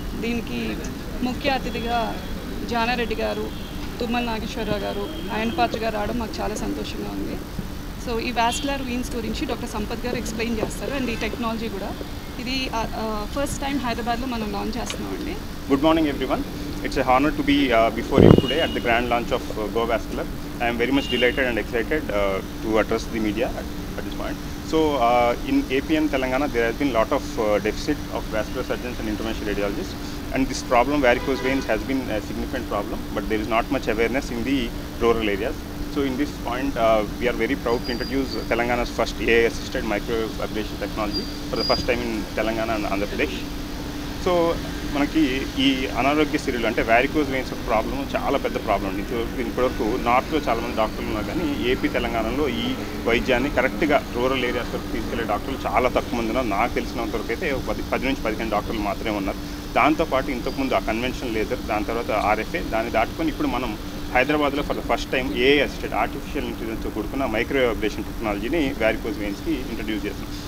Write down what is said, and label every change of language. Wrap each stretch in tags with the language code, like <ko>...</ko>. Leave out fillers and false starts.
<te>దీనికి ముఖ్య అతిథిగా జానారెడ్డి గారు, తుమ్మల నాగేశ్వరరావు గారు, ఆయన పాత్ర గారు రావడం మాకు చాలా సంతోషంగా ఉంది. సో ఈ వాస్కులర్ వెయిన్స్ గురించి డాక్టర్ సంపత్ గారు ఎక్స్ప్లెయిన్ చేస్తారు. అండ్ ఈ టెక్నాలజీ కూడా ఇది ఫస్ట్ టైం హైదరాబాద్లో మనం లాంచ్ చేస్తున్నామండి.</te> <en>Good morning everyone. It's a honor to be before you today at the grand launch of Go Vascular. I am very much delighted and excited to address the media at this point. So in AP and Telangana there has been a lot of deficit of vascular surgeons and interventional radiologists, and this problem varicose veins has been a significant problem, but there is not much awareness in the rural areas. So in this point, we are very proud to introduce Telangana's first AI-assisted microablation technology for the first time in Telangana and Andhra Pradesh.</en> <te>So మనకి ఈ అనారోగ్య సిరీలు అంటే varicose veins ఒక problem, చాలా పెద్ద problem. ఇప్పటివరకు నార్త్లో చాలామంది డాక్టర్లు ఉన్నారు, కానీ ఏపీ తెలంగాణలో ఈ వైద్యాన్ని కరెక్ట్గా రూరల్ ఏరియాస్ వరకు తీసుకెళ్లే డాక్టర్లు చాలా తక్కువ మంది ఉన్నారు. నాకు తెలిసినంతవరకు అయితే 10 నుంచి 15 డాక్టర్లు మాత్రమే ఉన్నారు. దాంతోపాటు ఇంతకుముందు ఆ కన్వెన్షన్ లేజర్, దాని తర్వాత RFA, దాన్ని దాటుకొని ఇప్పుడు మనం హైదరాబాద్లో</te> <en>for the first time</en> <te>AI assisted artificial ఇంటెలిజెన్స్తో కూడుకున్న మైక్రోఅబ్లేషన్ టెక్నాలజీని వ్యారికోజ్ వెయిన్స్కి ఇంట్రడ్యూస్ చేస్తున్నాం.</te>